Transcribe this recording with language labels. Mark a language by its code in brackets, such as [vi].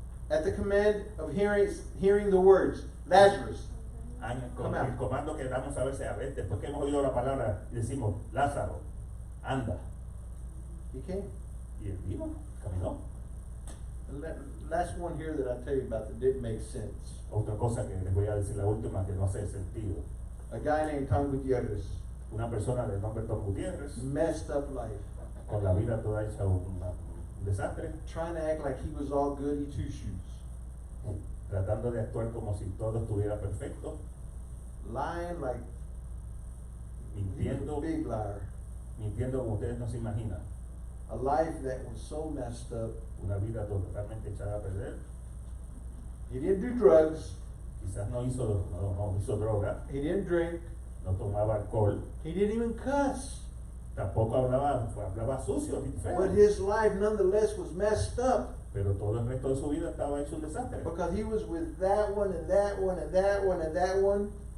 [en] At the command of hearing the words, Lazarus. [es] Con el comando que damos a veces, después que hemos oído la palabra y decimos, Lázaro, anda. [en] He came. [es] Y él vino, caminó. [en] Last one here that I tell you about that didn't make sense. [es] Otra cosa que les voy a decir, la última, que no hace sentido. [en] A guy named Tom Gutierrez, [es] Una persona de nombre Tom Gutiérrez, [en] messed up life, [es] con la vida toda hecha un desastre, [en] trying to act like he was all goody two shoes, [es] tratando de actuar como si todo estuviera perfecto, [en] lying like he was [es] mintiendo, [en] a big liar. [es] mintiendo como ustedes no se imaginan. [en] A life that was so messed up. [es] Una vida totalmente echada a perder. [en] He didn't do drugs. [es] Quizás no hizo droga, [en] He didn't drink. [es] no tomaba alcohol, [en] He didn't even cuss. [es] tampoco hablaba sucio ni feo. [en] But his life nonetheless was messed up [es] Pero todo el resto de su vida estaba hecho un desastre. [en] because he was with that one and that one and that one and that one,